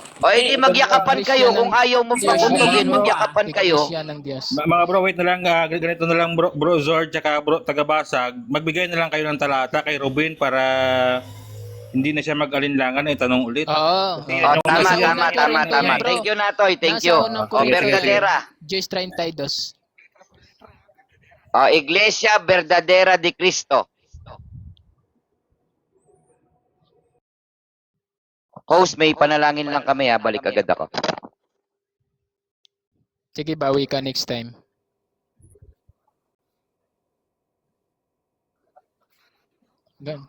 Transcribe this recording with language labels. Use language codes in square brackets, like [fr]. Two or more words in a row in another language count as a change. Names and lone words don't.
[tl] O hindi magyakapan kayo. Kung ayaw mong paguntugin, magyakapan kayo. Siya ng Diyos. Mga bro, wait na lang, ganito na lang bro Zord tsaka bro Tagabasag, magbigay na lang kayo ng talata kay Robin para hindi na siya mag-alinlangan tanong ulit. Oo. Tama. [en] Thank you, Natoy. Thank you. [tl] Verdadera. Joyce 32. Iglesia Verdadera de Cristo. Host, may panalangin lang kami balik agad ako. Sige, bawi ka [en] next time. [tl] Gan.